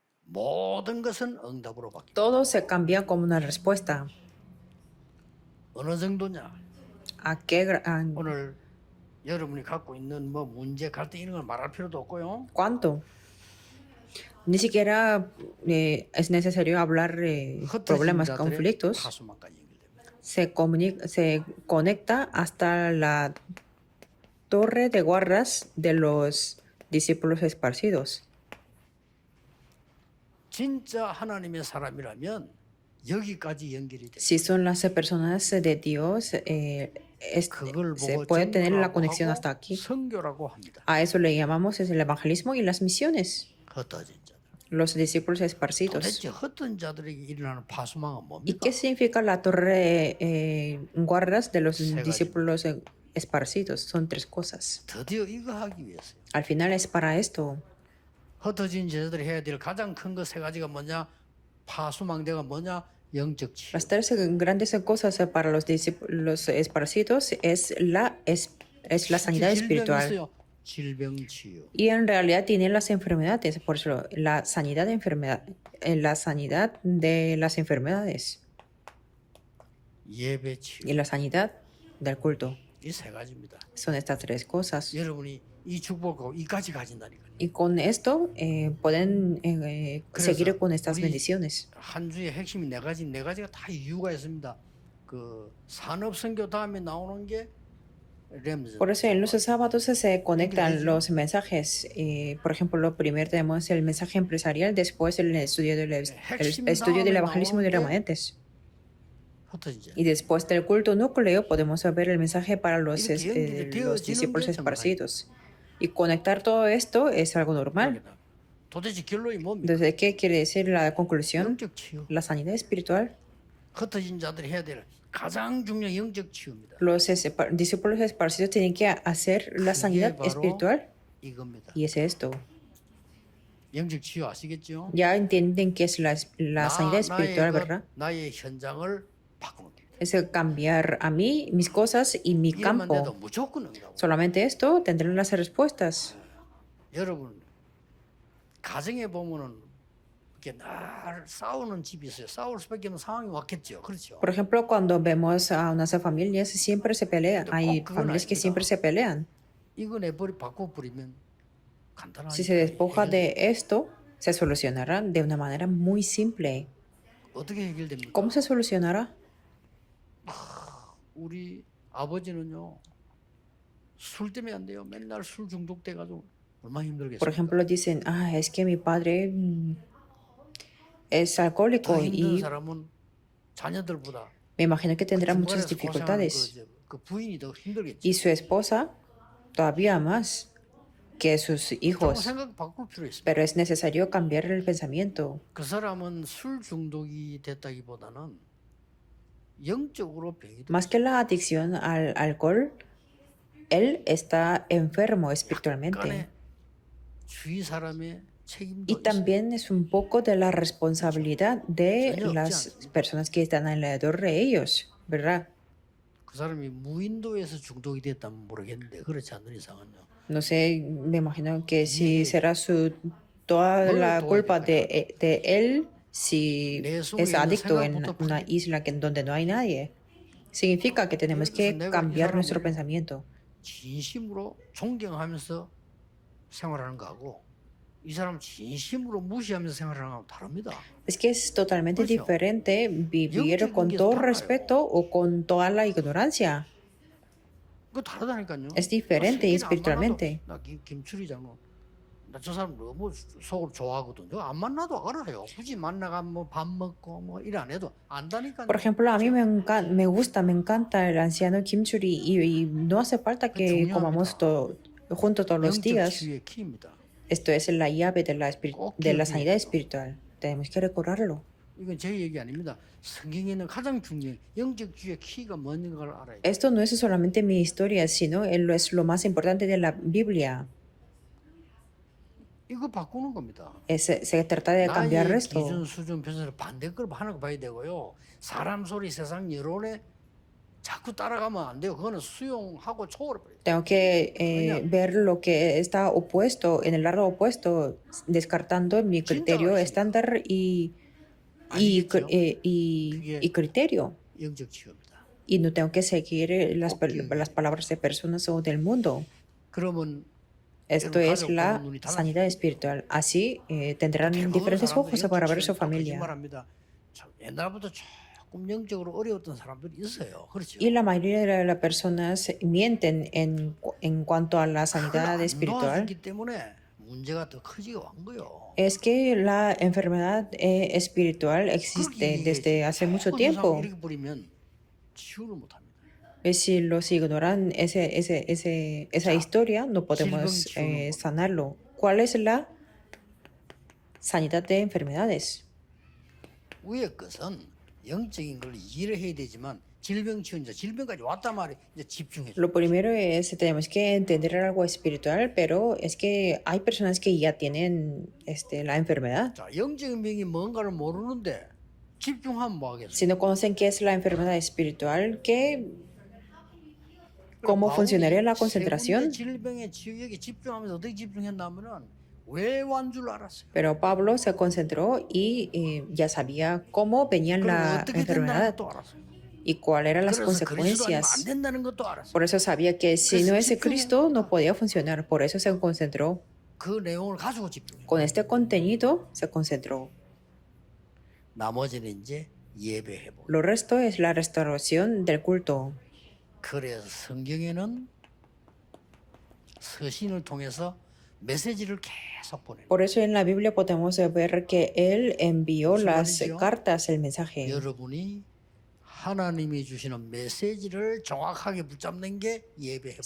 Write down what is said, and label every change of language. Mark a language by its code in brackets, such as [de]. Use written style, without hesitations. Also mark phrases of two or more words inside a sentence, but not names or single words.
[ko] 모든 것은 응답으로 바뀝니다. [es] Todo se cambia como una respuesta. [ko] 어느 정도냐? [es] ¿A qué [ko] 오늘 여러분이 갖고 있는 뭐 문제, 갈등 이런 걸 말할 필요도 없고요. [es] cuánto? Ni siquiera es necesario hablar [ko] 흩어진 [es] problemas, [ko] 자들의 [es] conflictos. [ko] 파수망까지 연결됩니다. [es] Se conecta hasta la torre de guardas de los discípulos esparcidos. [ko] 진짜 하나님의 사람이라면 여기까지 연결이 됩니다. [es] Si son las personas de Dios, [ko] 그걸 [es] se [ko] 보고 [es] puede tener la [ko] 정교라고 [es] conexión [ko] 하고 [es] hasta aquí. [ko] 선교라고 합니다. [es] A eso le llamamos es el evangelismo y las misiones. [ko] 흩어진 자들. [es] Los discípulos esparcidos. [ko] 도대체 흩어진 자들에게 일어나는 파수망은 [es] ¿Y [ko] 뭡니까? [es] qué significa la torre guardas de los [ko] 가지입니다. [es] discípulos esparcidos? Son tres cosas. [ko] 드디어 이거 하기 위해서요. [es] Al final es para esto. [ko] 흩어진 제자들이 해야 될 가장 큰 거 세 가지가 뭐냐? 파수망대가 뭐냐? 영적 치유. [es] Las tres grandes cosas para los discípulos esparcidos es la sanidad espiritual. [ko] 있어요. 질병 치유. [es] Y en realidad tiene las enfermedades, por eso la sanidad de la sanidad de las enfermedades [ko] 예배 치유. [es] y la sanidad del culto. [ko] 이 세 가지입니다. [es] Son estas tres cosas. [ko] 여러분이 이 축복하고 이까지 가진다니까요. [es] Y con esto pueden seguir con estas [ko] 우리 [es] bendiciones. [ko] 한 주의 핵심이 네 가지가 다 이유가 있습니다. 그 산업 선교 다음에 나오는 게 렘즈. [es] Por eso en los sábados se conectan los mensajes. Por ejemplo, lo primero tenemos el mensaje empresarial, después el estudio del evangelismo de remanentes. [ko] 흩어진 자. [es] Y después del culto núcleo podemos ver el mensaje para los discípulos esparcidos. Y conectar todo esto es algo normal. [ko] 도대체 결론이 뭡니까? [es] Entonces, ¿qué quiere decir la conclusión? [ko] 영적 치유. [es] La sanidad espiritual. [ko] 흩어진 자들이 해야 될 가장 중요한 영적 치유입니다. [es] Los discípulos esparcidos tienen que hacer la sanidad [ko] 바로 [es] espiritual. [ko] 이겁니다. [es] Y es esto. [ko] 영적 치유 아시겠죠? [es] Ya entienden qué es la sanidad espiritual, ¿verdad? [ko] 나의 현장을 바꾸는 겁니다. [es] Es cambiar a mí, mis cosas y mi [ko] 이러면 돼도 [es] campo. [ko] 무조건 응답. [es] Solamente esto tendrán las respuestas. [ko] 여러분 가정에 보면은 이렇게 늘 싸우는 집이 있어요. 싸울 수밖에 없는 상황이 왔겠죠. 그렇죠? [es] Por ejemplo, cuando vemos a unas familias, siempre se pelean. Hay familias que siempre se pelean. [ko] 이거 내버리 바꿔버리면 간단하니까. [es] Si se despoja de esto, se solucionará de una manera muy simple. [ko] 어떻게 해결됩니까? [es] ¿Cómo se solucionará? [ko] 우리 아버지는요 술 때문에 안 돼요. 맨날 술 중독돼가지고 얼마나 [es] Por [ko] 힘들겠어요. [es] ejemplo, dicen, es que mi padre es alcohólico [ko] 더 힘든 [es] y [ko] 사람은 자녀들보다 [es] me imagino que tendrá muchas [ko] 중간에서 고생하는 [es] dificultades. [ko] 그 부인이 더 힘들겠죠. [es] Y su esposa todavía más que sus [ko] 좀 [es] hijos. [ko] 생각 바꿀 필요 있습니다. [es] Pero es necesario cambiar el pensamiento. [ko] 그 사람은 술 중독이 됐다기보다는 영적으로 병이 [es] Más que la adicción al alcohol, él está enfermo espiritualmente. [ko] 약간의 주위 사람의 책임도 [es] Y [ko] 있어요. [es] también es un poco de la responsabilidad de las personas que están alrededor de ellos, ¿verdad? [ko] 그 사람이 무인도에서 중독이 됐다면 모르겠는데 그렇지 않는 이상은요. [es] No sé, me imagino que si será toda la culpa de él si es adicto en una isla donde no hay nadie. Significa que tenemos que cambiar nuestro pensamiento. [ko] 진심으로 존경하면서 생활하는 거하고 이 사람 진심으로 무시하면서 생활하는 거하고 다릅니다. [es] Es que es totalmente [ko] 그렇죠. [es] diferente vivir [ko] 영적인 [es] con [ko] 게 [es] todo [ko] 달라요. [es] respeto o con toda la ignorancia. [ko] 그거 다르다니까요. [es] Es diferente [ko] 나 [es] espiritualmente. [ko] 나 김추리장은 나 저 사람 너무 속으로 좋아하거든요. 안 만나도 알아요. 굳이 만나가 뭐 밥 먹고 뭐 일 안 해도 안다니까요. [es] Por ejemplo, a mí me gusta, me encanta el anciano Kim Churi y no hace falta que comamos juntos todos los [ko] 영적 [es] días. [ko] 치유의 키입니다. [es] Esto es la llave de la sanidad espiritual. Tenemos que recordarlo. [ko] 이건 제 얘기 아닙니다. 성경에 있는 가장 중요한 영적 치유의 키가 뭔가를 알아야 돼요. [es] Esto no es solamente mi historia, sino es lo más importante de la Biblia. [ko] 이거 바꾸는 겁니다. [es] Se trata de cambiar [ko] 나의 [es] esto. [ko] 기준 수준 변화를 반대 걸 하는 거 봐야 되고요. 사람 소리 세상 여론에 자꾸 따라가면 안 돼요. 그거는 수용하고 초월해버려요. [es] Tengo que ver lo que está opuesto, en el lado opuesto, descartando mi criterio estándar [ko] 아시겠죠? 그게 [es] criterio. [ko] 영적 치유입니다. [es] Y no tengo que seguir las palabras de personas o del mundo. [ko] 그러면 [es] Esto es la sanidad espiritual. Así tendrán diferentes ojos para ver su familia. [ko] 거짓말합니다. 참, 옛날부터 조금 영적으로 어려웠던 사람들이 있어요. 그렇죠? [es] Y la mayoría de las personas mienten en cuanto a la sanidad [ko] 그걸 안 [es] espiritual. [ko] 도와주기 때문에 문제가 더 커지고 한 거예요. [es] Es que la enfermedad espiritual existe desde hace mucho tiempo. [ko] 이렇게 버리면 치유를 못 합니다. [es] Si los ignoran esa historia, no podemos sanarlo. ¿Cuál es la sanidad de enfermedades? [ko] 위의 것은 영적인 걸 이해를 해야 되지만 질병 치유 이제 질병까지 왔단 말이에요. 이제 집중해. [es] Lo primero es, tenemos que entender algo espiritual, pero es que hay personas que ya tienen la enfermedad. [ko] 자, 영적인 병이 뭔가를 모르는데 집중하면 뭐 하겠어요? [es] Si no conocen qué es la enfermedad espiritual, ¿cómo funcionaría la concentración? [ko] 질병의 치유에 집중하면서 어떻게 집중했냐면은 왜 완 줄 알았어요. [es] Pero Pablo se concentró y ya sabía cómo venía [ko] 그리고 [es] la [ko] 어떻게 된다는 [es] enfermedad [ko] 것도 알았어요. [es] y cuáles eran las [ko] 그래서 그리스도 아니면 [es] consecuencias. [ko] 안 된다는 것도 알았어요. [es] Por eso sabía que si no es Cristo no podía funcionar. Por eso se concentró. [ko] 그 내용을 가지고 집중해요. [es] Con este contenido se concentró. [ko] 나머지는 이제 예배 회복. [es] Lo resto es la restauración del culto. [ko] 그래서 성경에는 서신을 통해서 메시지를 계속 보내요. [es] Por eso en la Biblia podemos ver que Él envió [ko] 무슨 [es] las [ko] 말이죠? [es] cartas, el mensaje. [ko] 여러분이 하나님이 주시는 메시지를 정확하게 붙잡는 게 예배 회복.